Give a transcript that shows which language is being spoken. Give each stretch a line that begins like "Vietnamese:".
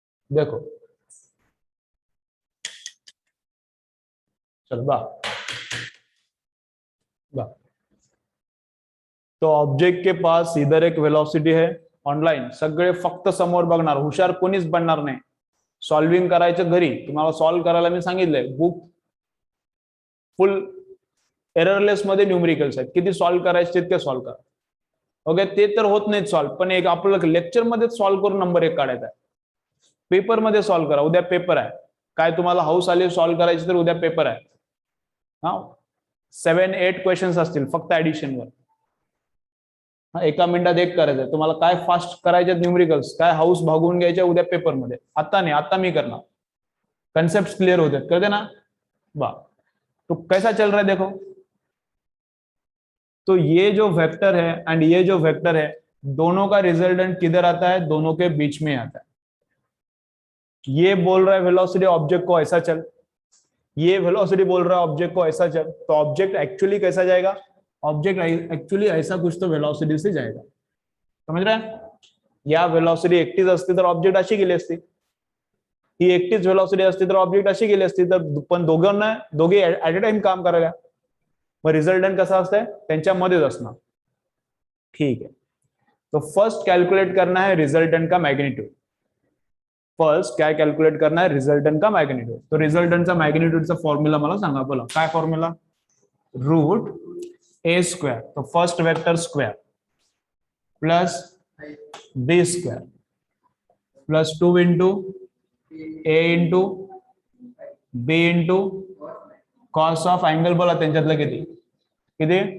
Hindi: देखो चलो बा तो ऑब्जेक्ट के पास इधर एक वेलोसिटी है.
Marathi: ऑनलाईन सगळे फक्त समोर बघणार, हुशार कोणीच बनणार नाही. सॉल्विंग करायचं घरी. तुम्हाला सॉल्व्ह करायला मी सांगितलंय. बुक फुल एररलेस मध्ये न्यूमेरिकल्स आहेत. किती सॉल्व्ह करायचे तितके सॉल्व्ह करा. ओके, ते तर होत नाहीत सॉल्व्ह, पण एक आपल्याला लेक्चर मध्ये सॉल्व्ह करून नंबर 1 काढायचा आहे. पेपर मध्ये सॉल्व्ह करा. उद्या पेपर आहे. काय तुम्हाला हाऊस आली सॉल्व्ह करायची तर उद्या पेपर आहे. हा 7-8 क्वेश्चन्स असतील फक्त ऍडिशनवर. एका मिनिटात एक करायचं. तुम्हाला काय फास्ट करायचे न्यूमेरिकल्स, काय हाऊस भागवून घ्यायच्या उद्या पेपरमध्ये. आता नाही, आता मी करणार. कंसेप्ट क्लियर होते कळते ना बा.
Hindi: तो कैसा चल रहा है देखो. तो ये जो वेक्टर है एंड ये जो वेक्टर है, दोनों का रिजल्टेंट किधर आता है? दोनों के बीच में आता है. ये बोल रहा है वेलोसिटी ऑब्जेक्ट को ऐसा चल, ये वेलोसिटी बोल रहा है ऑब्जेक्ट को ऐसा चल. तो ऑब्जेक्ट एक्चुअली कैसा जाएगा? ऑब्जेक्ट एक्चुअली ऐसा कुछ तो वेलोसिटी से जाएगा. समझ रहे हैं?
Marathi: या वेलोसिटी एकटीच असती तर ऑब्जेक्ट अशी गेली असती. ही एकटीच वेलोसिटी असती तर ऑब्जेक्ट अशी गेली असती. तर पण दोघे ऍट अ टाइम काम करायला. मग रिझल्टंट कसा असतंय? त्यांच्यामध्येच असणार.
Hindi: ठीक है, तो फर्स्ट कैलकुलेट करना है रिजल्टेंट का मैग्नीट्यूड. फर्स्ट क्या कैलकुलेट करना है? रिजल्टेंट का मैग्नीट्यूड.
Marathi: तो रिजल्टंटचा मॅग्निट्यूडचा फॉर्म्युला मला सांगा. बोला काय फॉर्म्युला? रूट ए स्क्वेअर. तो first vector square plus B square plus 2 into A into B into cos of angle. बोला त्यांच्यातलं किती किती?